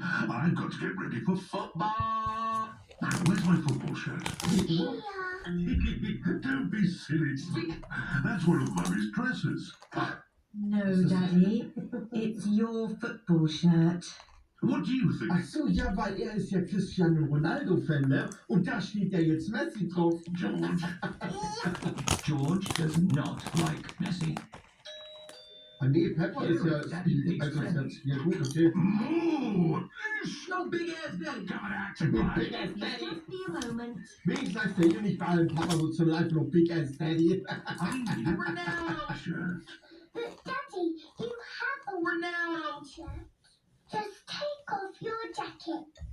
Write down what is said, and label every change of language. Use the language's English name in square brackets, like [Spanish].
[English] I've got to get ready for football. Where's my football shirt? Here. Don't be silly. That's one of Mummy's dresses. No, Daddy. It's your football shirt. What do you think? [German] Ach so, ja, weil er ist ja Cristiano Ronaldo-Fan, ne? Und da steht ja jetzt Messi drauf. [English] George. George does not like Messi. [German] Ah, nee, Pepper ist ja... Also ist jetzt... Ja gut, okay. Moo! [English] No big ass daddy. God, acting Big like. Ass Daddy. Just be a moment. [German] Wenigstens heißt der hier nicht bei allen Papa so, sondern einfach nur [English] Big Ass Daddy. Ronaldo shirt. But Daddy, you have a Ronaldo shirt. Just take off your jacket.